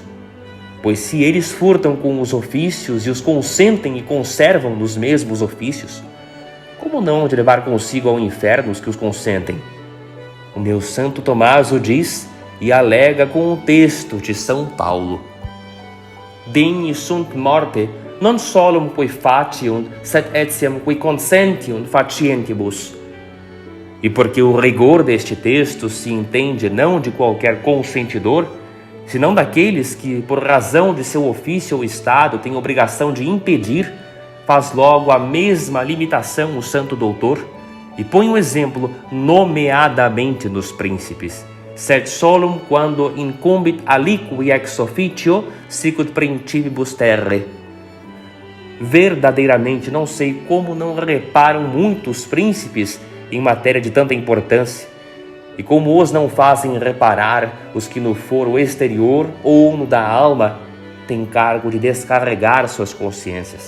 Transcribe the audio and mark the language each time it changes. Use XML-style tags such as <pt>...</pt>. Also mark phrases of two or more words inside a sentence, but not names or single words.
<pt>Pois se eles furtam com os ofícios e os consentem e conservam nos mesmos ofícios, como não de levar consigo ao inferno os que os consentem? O meu Santo Tomás o diz e alega com o texto de São Paulo.</pt> <la>Digni sunt morte, non solum qui faciunt, sed etiam qui consentiunt facientibus.</la> <pt>E porque o rigor deste texto se entende não de qualquer consentidor, senão daqueles que, por razão de seu ofício ou estado, têm obrigação de impedir, faz logo a mesma limitação o santo doutor e põe um exemplo nomeadamente nos príncipes.</pt> <la>Sed solum quando incumbit aliqui ex officio sicut principibus terrae.</la> <pt>Verdadeiramente não sei como não reparam muitos príncipes em matéria de tanta importância, e como os não fazem reparar os que no foro exterior ou no da alma têm cargo de descarregar suas consciências.</pt>